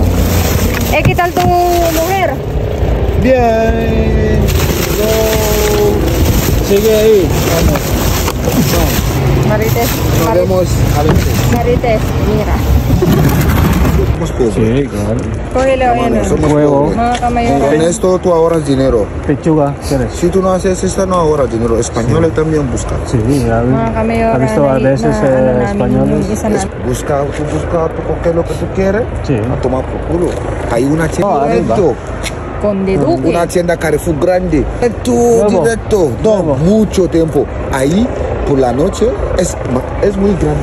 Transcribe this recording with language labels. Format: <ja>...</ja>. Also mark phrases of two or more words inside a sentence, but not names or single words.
<es>¿Qué tal tu mujer? Bien. Yo... Sigue ahí. Vamos. Marites. Nos vemos a veces. Marites. Mira. Somos pobres. Sí, claro. Cógelo, Hermano, somos Huevo. pobres.</es> <tl>Mga kamayora.</tl> <es>Con esto tú ahorras dinero. Pechuga, ¿quieres? Si tú no haces esto, no ahorras dinero. Españoles también buscan. Sí, ya vi.</es> <tl>Mga kamayora.</tl> <es>¿Has visto a veces españoles? Busca, tú coges lo que tú quieres, Sí. a tomar por culo. Hay una tienda arriba. directo, Conde Duque. una tienda Carrefour grande, Nuevo. directo, no, Nuevo. mucho tiempo. Ahí, por la noche, es muy grande.</es>